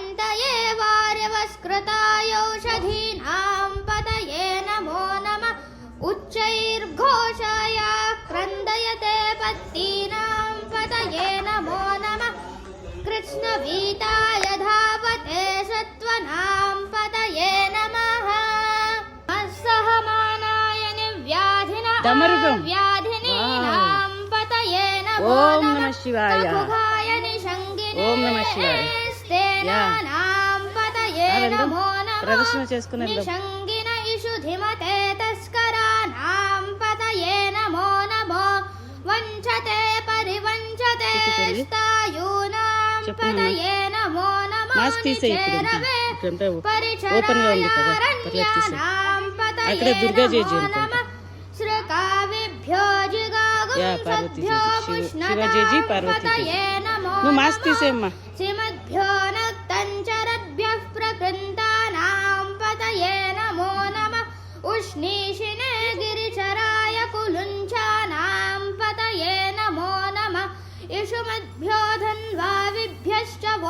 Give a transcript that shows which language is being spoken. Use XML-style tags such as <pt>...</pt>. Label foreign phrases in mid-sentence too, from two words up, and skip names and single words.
<sa>पतये वार्यवस्कृतायौषधीनां पतये नमो नमः उच्चैर्घोषया क्रन्दयते पत्तीनां पतये नमो नमः कृष्णवीताय धावते सत्त्वनां पतये नमः असहमानाय डमरुकं। व्याधिनीनां पतये नमो ओम नमः नमः शिवाय। ककुभाय निषङ्गिने ओम नमः शिवाय। स्तेनानां पतये</sa> <te>వెళ్దాం.</te> <sa>नमो नमः</sa> <te>ప్రదర్శన చేసుకుని వెళ్దాం.</te> <sa>निषङ्गिन इषुधिमते तस्कराणां पतये नमो नमः वञ्चते परिवञ्चते</sa> <te>చెప్పు చెల్లి.</te> <sa>స్థాయూనాం</sa> <te>చెప్పు</te> <sa>పతये నమో నమః</sa> <te>మాస్క్ తీసేయి ఇప్పుడు.</te> <sa>నిచేరవే</sa> <te>ఇప్పుడంటే ఓపెన్ గా ఉంది కదా, పర్లేదు తీసేయి.</te> <sa>పరిచరారణ్యానాం పతये</sa> <te>అక్కడే దుర్గా జయంతి</te> <sa>నమో</sa> <te>అనుకుంటా.</te> <sa>నమః శ్రకావిభ్యో జిగాగుం</sa> <te>యా, పార్వతీ</te> <sa>సద్భ్యో</sa> <te>జీ, శివజీ జీ,</te> <sa>పుష్ణతాం</sa> <te>పార్వతీ జీ.</te> <sa>పతये నమో</sa> <te>నువ్వు మాస్క్</te> <sa>నమః</sa> <te>తీసేయమ్మా.</te> <sa>श्रीमद्भ्यो नक्तञ्चरद्भ्यः प्रकृन्तानां पतये नमो नमः उष्णीषिणे गिरिचराय कुलुञ्चानां पतये नमो नमः इषुमद्भ्यो धन्वाविभ्यश्च वो</sa>